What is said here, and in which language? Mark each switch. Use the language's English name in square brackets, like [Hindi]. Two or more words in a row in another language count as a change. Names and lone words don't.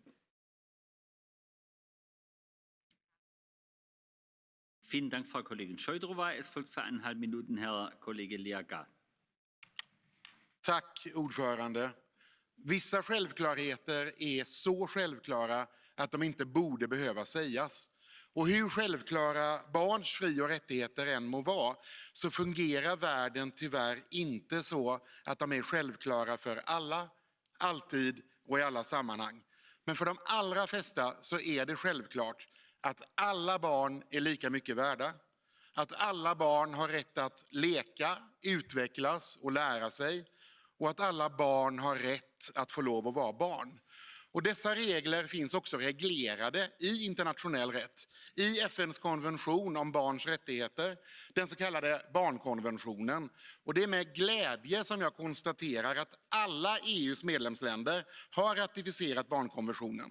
[German] Vielen Dank, Frau Kollegin Scheudrova. Es folgt für 1,5 Minuten Herr Kollege Liaga. [Swedish] Tack, ordförande. Vissa självklarheter är så självklara att de inte borde behöva sägas. Och hur självklara barns fri- och rättigheter än må vara, så fungerar världen tyvärr inte så att de är självklara för alla, alltid och i alla sammanhang. Men för de allra flesta så är det självklart att alla barn är lika mycket värda. Att alla barn har rätt att leka, utvecklas och lära sig. Och att alla barn har rätt att få lov att vara barn. Och dessa regler finns också reglerade i internationell rätt. I FNs konvention om barns rättigheter, den så kallade barnkonventionen. Och det är med glädje som jag konstaterar att alla EUs medlemsländer har ratificerat barnkonventionen.